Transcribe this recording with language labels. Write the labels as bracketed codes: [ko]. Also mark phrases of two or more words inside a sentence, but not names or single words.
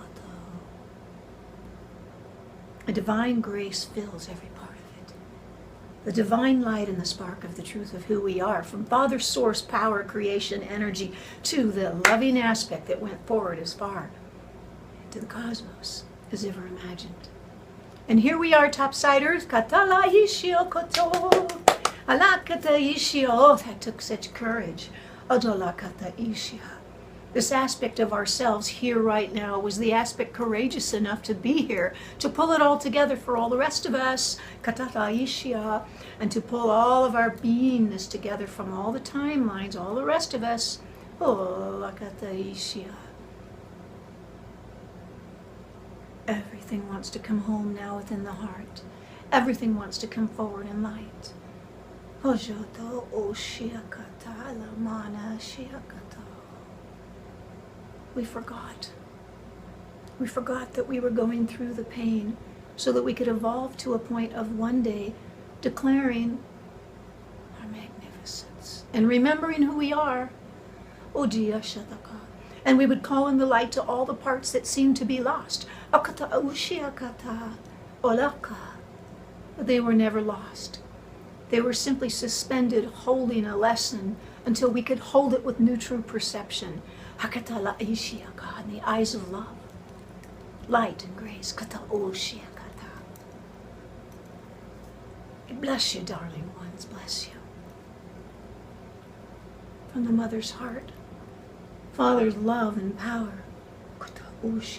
[en] A divine grace fills every part of it. the divine light and the spark of the truth of who we are, from Father, Source, Power, Creation, Energy, to the loving aspect that went forward as far into the cosmos as ever imagined. And here we are, topsiders. Katala ishio koto. Alakata ishio. Oh, that took such courage. Odolakata ishia. This aspect of ourselves here right now was the aspect courageous enough to be here, to pull it all together for all the rest of us, katataishia, and to pull all of our beingness together from all the timelines, all the rest of us. Oh, lakataishia. Everything wants to come home now within the heart. Everything wants to come forward in light. Hojoto oshiakata lamana shiakata. We forgot. We forgot that we were going through the pain so that we could evolve to a point of one day declaring our magnificence and remembering who we are. Ojiya Shataka. And we would call in the light to all the parts that seemed to be lost. Akata Ushiakata Olaka. They were never lost. They were simply suspended, holding a lesson until we could hold it with new true perception. Hakata la Ishiaka, in the eyes of love, light and grace. Kata Oshiakata. Bless you, darling ones, bless you. From the mother's heart, Father's love and power. Kata Oshiakata.